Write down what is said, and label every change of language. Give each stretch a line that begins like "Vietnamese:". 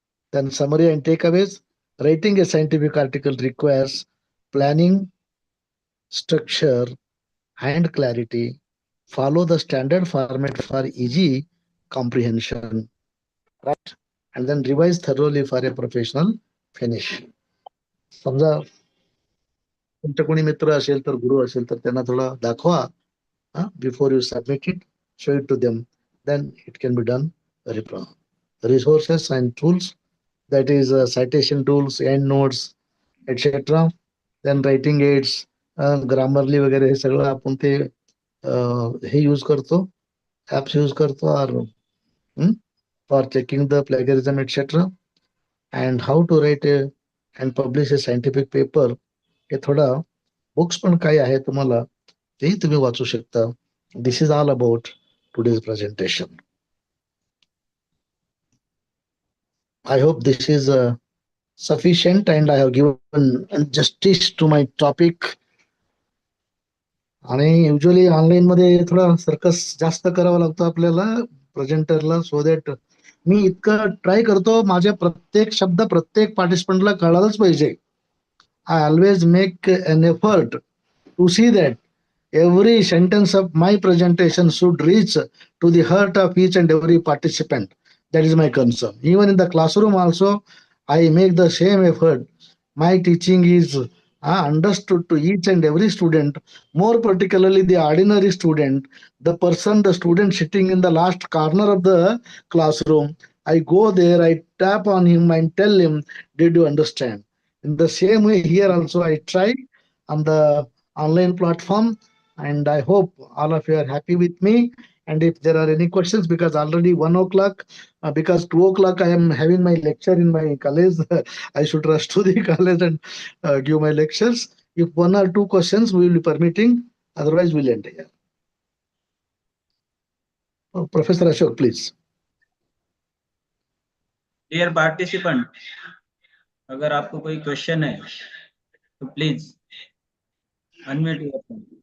English: Then summary and takeaways. Writing a scientific article requires planning, structure, and clarity. Follow the standard format for easy comprehension, right? And then revise thoroughly for a professional finish.
Marathi: समजा तुमच्या कोणी मित्र असेल तर गुरु असेल तर त्यांना थोडा दाखवा.
English: Before you submit it, show it to them. Then it can be done very proper. Resources and tools, that is citation tools, endnotes, etc. Then writing aids,
Marathi: Grammarly वगैरे हे सगळं आपण ते हे यूज करतो, ऍप्स यूज करतो, और
English: for checking the plagiarism
Marathi: etc.
English: And how to write and publish a scientific paper,
Marathi: हे थोडा बुक्स पण काय आहे तुम्हाला तेही तुम्ही वाचू शकता.
English: This is all about today's presentation. I hope this is sufficient and I have given justice to my topic.
Marathi: आणि युजली ऑनलाईन मध्ये थोडा सर्कस जास्त करावा लागतो आपल्याला प्रेझेंटरला,
English: so that
Marathi: मी इतकं ट्राय करतो माझ्या प्रत्येक शब्द प्रत्येक पार्टिसिपंटला कळालंच पाहिजे.
English: I always make an effort to see that every sentence of my presentation should reach to the heart of each and every participant. That is my concern. Even in the classroom also, I make the same effort. My teaching is understood to each and every student, more particularly the ordinary student, the student sitting in the last corner of the classroom. I go there, I tap on him and tell him, did you understand? In the same way here also I try on the online platform, and I hope all of you are happy with me. And if there are any questions, because already 1 o'clock, because 2 o'clock I am having my lecture in my college, I should rush to the college and give my lectures. If one or two questions we will be permitting, otherwise we'll end here. Professor Ashok, please. Dear participant,
Hindi: अगर आपको कोई question है तो please
English: unmute yourself.